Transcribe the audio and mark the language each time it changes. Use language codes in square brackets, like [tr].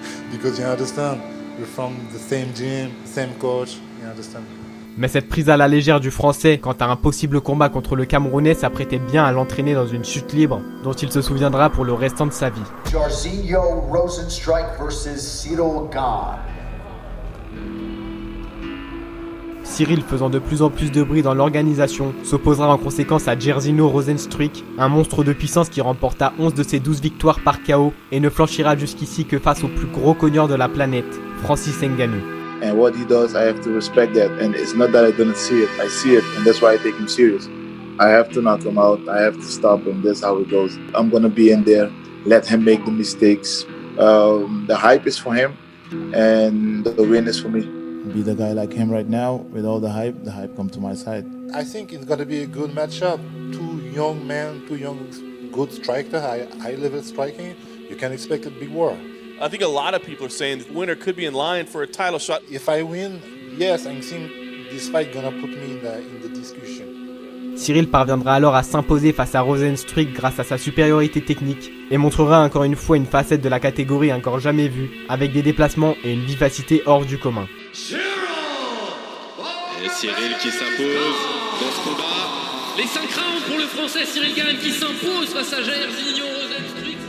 [en] Because you understand, we're from the same gym, same coach. You understand. [fr] Mais cette prise à la légère du Français quant à un possible combat contre le Camerounais s'apprêtait bien à l'entraîner dans une chute libre dont il se souviendra pour le restant de sa vie. [en] Jairzinho Rozenstruik versus Ciryl Gane. [fr] Cyril, faisant de plus en plus de bruit dans l'organisation, s'opposera en conséquence à Jairzinho Rozenstruik, un monstre de puissance qui remporta 11 de ses 12 victoires par KO et ne flanchira jusqu'ici que face au plus gros cogneur de la planète, Francis Ngannou. [en] And what he does, I have to respect that. And it's not that I didn't see it. I see it, and that's why I take him serious. I have to knock him out. I have to stop him. That's how it goes. I'm going to be in there, let him make the mistakes. The hype is for him, and the win is for me. Be the guy like him right now, with all the hype comes to my side. I think it's going to be a good matchup. 2 young men, 2 young good strikers, high level striking. You can expect a big war. I think a lot of people are saying the winner could be in line for a title shot. If I win, yes, I think this fight gonna put me in the discussion. [fr] Cyril parviendra alors à s'imposer face à Rozenstruik grâce à sa supériorité technique et montrera encore une fois une facette de la catégorie encore jamais vue, avec des déplacements et une vivacité hors du commun. Et Cyril qui s'impose dans ce combat. Les 5 rounds pour le Français Cyril Gane qui s'impose face à Jairzinho Rozenstruik.